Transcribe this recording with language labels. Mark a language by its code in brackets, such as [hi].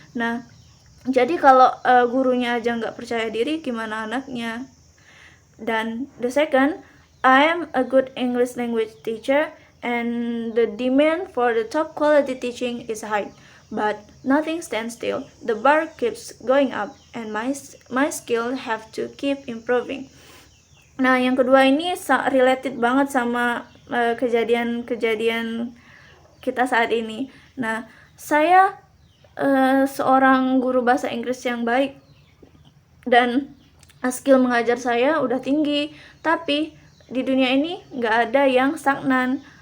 [id] Nah, jadi kalau gurunya aja nggak percaya diri, gimana anaknya? [en] Dan the second, I am a good English language teacher and the demand for the top quality teaching is high. But nothing stands still. The bar keeps going up and my skill have to keep improving. [id] Nah, yang kedua ini related banget sama kejadian-kejadian kita saat ini. Nah, saya seorang guru bahasa Inggris yang baik dan skill mengajar saya udah tinggi, tapi di dunia ini nggak ada yang stagnan.